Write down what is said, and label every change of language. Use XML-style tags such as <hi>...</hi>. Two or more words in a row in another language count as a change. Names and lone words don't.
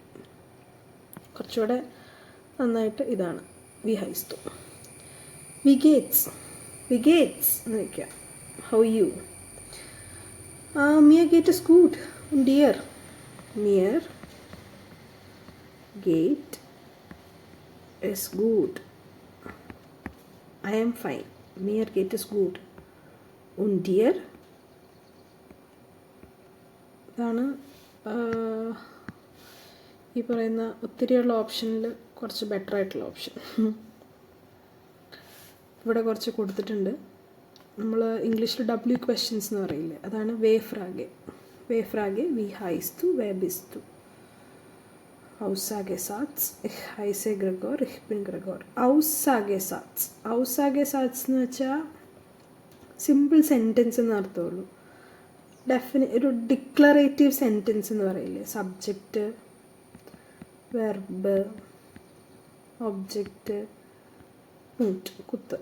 <ml>കുറച്ചുകൂടെ നന്നായിട്ട് ഇതാണ്</ml> <de>wie heißt du.</de> <ml>വിഗേറ്റ്സ് എന്ന് വയ്ക്കാം.</ml> <en>how you?</en> <de>Mir geht es gut. Dir. Mir geht</de> <en>is good. I am fine.</en> <de>Mir geht es gut. Und dir?</de> <ml>ഇതാണ് ഈ പറയുന്ന ഒത്തിരിയുള്ള ഓപ്ഷനിൽ കുറച്ച് ബെറ്റർ ആയിട്ടുള്ള ഓപ്ഷൻ. ഇവിടെ കുറച്ച് കൊടുത്തിട്ടുണ്ട്. നമ്മൾ ഇംഗ്ലീഷിൽ W ക്വസ്റ്റ്യൻസ് എന്ന് പറയില്ലേ, അതാണ് വേഫ്രാഗെ.</ml> <de>Wie heißt du, wer bist du. Aussagesatz. Ich heiße Gregor, ich bin Gregor.</de> <ml>Aussagesatz എന്ന് വെച്ചാൽ</ml> <en>simple sentence</en> <ml>എന്ന് അർത്ഥമുള്ളൂ. ഒരു</ml> <en>declarative sentence</en> <ml>എന്ന് പറയില്ലേ, സബ്ജക്റ്റ്, വെർബ്, ഒബ്ജക്റ്റ്, കുത്ത്.</ml>